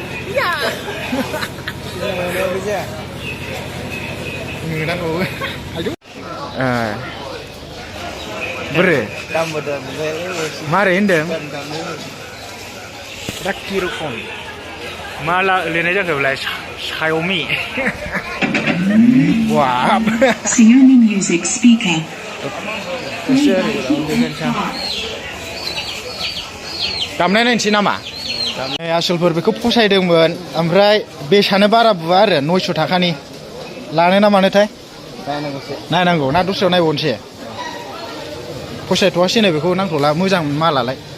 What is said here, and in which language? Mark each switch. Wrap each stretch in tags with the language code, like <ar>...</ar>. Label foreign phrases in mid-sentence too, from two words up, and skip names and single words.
<brx>बोरै मारै होनदों राखि रखम मा लिरनाय जाखो बेलाय Xiaomi वाव</brx> <en>Xiaomi music speaker</en> <brx>दामनाय नायनोसै नामा आसलफोर बेखौ फसायदोंमोन ओमफ्राय बेसानो बारा बुवा आरो 900 थाखानि लानो ना मानोथाय नायनांगौ ना दस्रायाव नायबावनोसै फसायथ'वासैनो बेखौ नांथ'ला मोजां मालालाय</brx>